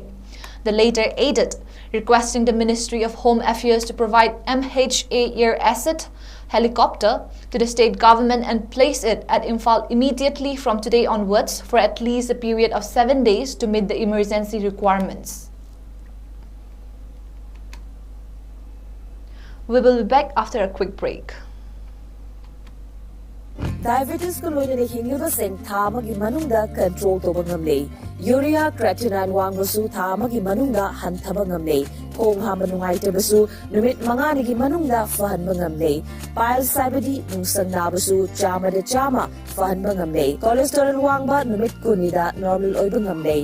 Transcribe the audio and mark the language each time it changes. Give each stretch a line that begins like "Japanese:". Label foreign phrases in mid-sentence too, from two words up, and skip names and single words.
English: The latter added, requesting the Ministry of Home Affairs to provide MHA Air Asset helicopter to the state government and place it at Imphal immediately from today onwards for at least a period of 7 days to meet the emergency requirements. We will be back after a quick break.
Manipuri: Diabetes ko loy na hinglibasing tamagi manungda control to bangamlay. Urea creatinine wangbasu tamagi manungda hantaba ngamlay. Kung hamanungay tabasu numit manganigi manungda fahan bangamlay. Pile sabadi nungsang nabasu chama de chama fahan bangamlay. Cholesterol wangba numit kunida normal oy bangamlay.